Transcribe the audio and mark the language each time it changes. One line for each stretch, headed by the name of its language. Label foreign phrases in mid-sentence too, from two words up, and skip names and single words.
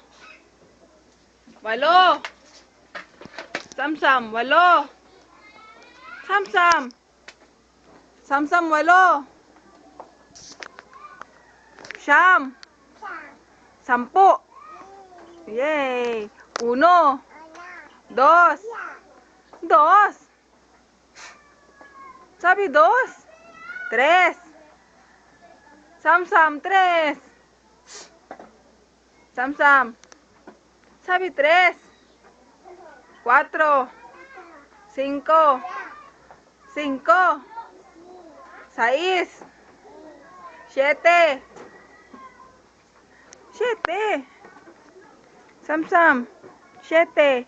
Filipino: Walo. Samsam, walo. Samsam. Samsam, walo. Siyam. Sampu. Yay.
Spanish: Uno. Dos. Dos. Sabi dos. Tres. Samsam, tres.
Filipino: Samsam. Sabi tres.
Spanish: Cuatro. Cinco. Cinco. Seis. Siete. Siete.
Filipino: Samsam. Siete.